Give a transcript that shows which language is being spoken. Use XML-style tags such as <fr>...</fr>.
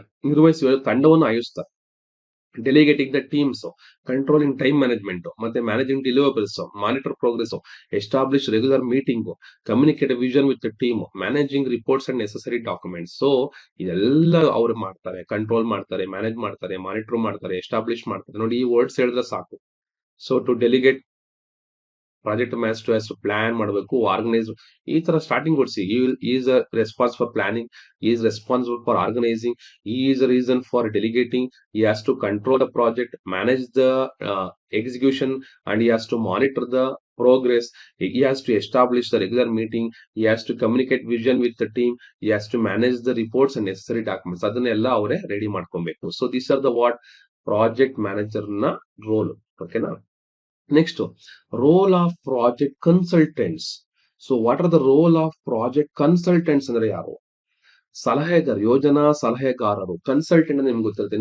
<kn>ನಿರ್ವಹಿಸುವ ತಂಡವನ್ನು ಆಯೋಜಿಸ್ತಾರೆ.</kn> <en>Delegating the teams, controlling time management, ಮತ್ತೆ managing deliverables, monitor progress, establish regular meeting, communicate vision with team, managing reports and necessary documents.</en> <kn>So ಇದೆಲ್ಲ ಅವ್ರು ಮಾಡ್ತಾರೆ. Control ಮಾಡ್ತಾರೆ, manage ಮಾಡ್ತಾರೆ, ಮಾನಿಟರ್ ಮಾಡ್ತಾರೆ, ಎಸ್ಟಾಬ್ಲಿಷ್ ಮಾಡ್ತಾರೆ. ನೋಡಿ, ಈ ವರ್ಡ್ಸ್ ಹೇಳಿದ್ರೆ ಸಾಕು. So to delegate project manager plan ಮಾಡಬೇಕು, ಆರ್ಗನೈಸ್. ಈ ತರ starting ಕೊಡ್ಸಿ.</kn> <en>Is response for planning, is responsible for organising, is reason for delegating, he has to control the project, manage the execution, and he has to monitor the progress. He has to establish the regular meeting, he has to communicate vision with the team, he has to manage the reports and necessary documents.</en> <kn>ಅದನ್ನೆಲ್ಲ ಅವರೇ ready ಮಾಡ್ಕೊಬೇಕು.</kn> <en>So these are the what project manager ನ role. ಓಕೆನಾ? Next, role of project consultants. So what are the role of project consultants</en> <kn>ಅಂದ್ರೆ ಯಾರು? ಸಲಹೆಗಾರ, ಯೋಜನಾ ಸಲಹೆಗಾರರು. Consultant ನಿಮ್ಗೆ ಗೊತ್ತಿರುತ್ತೆ.</kn>